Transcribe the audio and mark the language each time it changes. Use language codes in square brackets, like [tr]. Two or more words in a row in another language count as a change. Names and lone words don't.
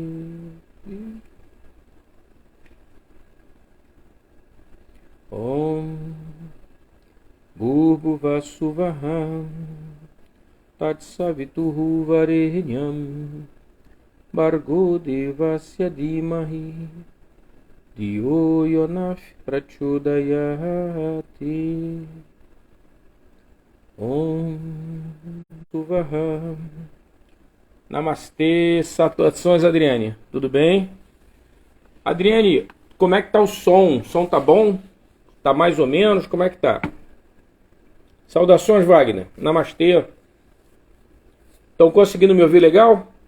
[sa] भुवः स्वः तत्सवितुः वरेण्यं भर्गो देवस्य धीमहि धियो यो नः प्रचोदयात्. स्वः. [pt] Namastê, saudações, Adriane. Tudo bem? Adriane, como é que tá o som? O som tá bom? Tá mais ou menos? Como é que tá? Saudações, Wagner. Namastê. Estão conseguindo me ouvir legal?